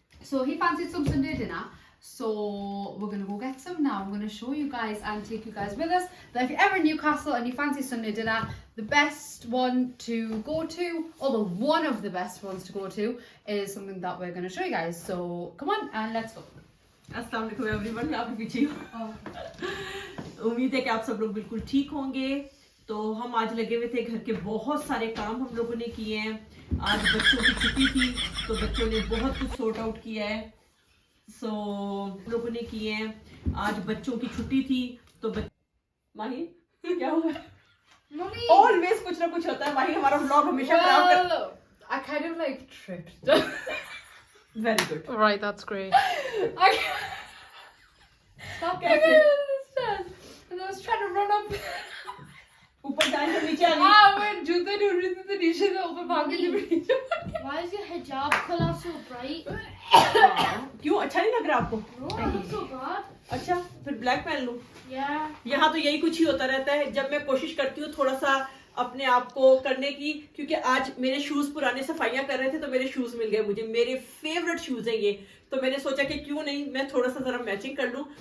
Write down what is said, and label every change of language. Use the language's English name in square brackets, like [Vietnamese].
[English] So he fancied some Sunday dinner. So we're going to go get some now. I'm going to show you guys and take you guys with us that if you're ever in Newcastle and you fancy Sunday dinner, the best one to go to, or one of the best ones to go to, is something that we're going to show you guys. So come on and let's go. [Hindi] अस्सलाम वालेकुम everyone, मैं आपके पीछे हूँ। उम्मीद है कि आप सब लोग बिल्कुल ठीक होंगे। तो हम आज लगे हुए थे, घर के बहुत सारे काम हम लोगों ने किए हैं। आज बच्चों की छुट्टी थी तो बच्चों ने बहुत कुछ सॉर्ट आउट किया है। हम लोगों ने किए हैं। आज बच्चों की छुट्टी थी तो माही क्या हुआ? ऑलवेज कुछ ना कुछ होता है। माही हमारा व्लॉग हमेशा खराब कर। [English] I kind of like tripped. Very good. Right, that's great. Stop I can't understand. And I was trying to run up. [Hindi] ऊपर जाने से नीचे आ गई। हाँ, मैं जूते ढूंढ रही थी तो नीचे से ऊपर भाग के नीचे। [English] Why is your hijab color so bright? [Hindi] क्यों अच्छा नहीं लग रहा आपको? [English] No, it looks so bad. [Hindi] अच्छा, फिर ब्लैक पहन लूं। [English] Yeah. [Hindi] यहाँ तो यही कुछ ही होता रहता है। जब मैं कोशिश करती हूँ थोड़ा सा अपने आप को करने की, क्योंकि आज मेरे शूज पुराने सफाइयाँ कर रहे थे तो मेरे शूज मिल गए मुझे। मेरे फेवरेट शूज हैं ये, तो मैंने सोचा कि क्यों नहीं मैं थोड़ा सा जरा मैचिंग कर लूं।